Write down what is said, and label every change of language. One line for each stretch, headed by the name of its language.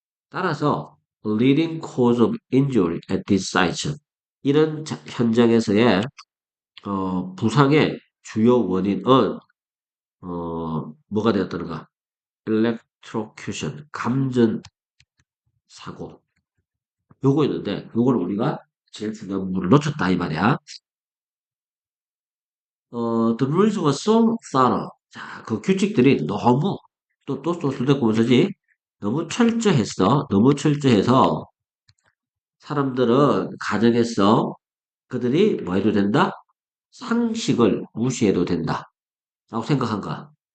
Korean: 따라서
English: leading cause of injury at this site,
Korean: 이런 현장에서의 부상의 주요 원인은 뭐가 되었다는가? electrocution, 감전 사고. 요거였는데, 요걸 우리가 제일 중요한 부분을 놓쳤다, 이 말이야.
English: The rules were so thorough.
Korean: 자, 그 규칙들이 너무, 또 술대꾸면서지, 너무 철저했어. 너무 철저해서, 사람들은 가정했어. 그들이 뭐 해도 된다? 상식을 무시해도 된다. 라고 생각한 거야.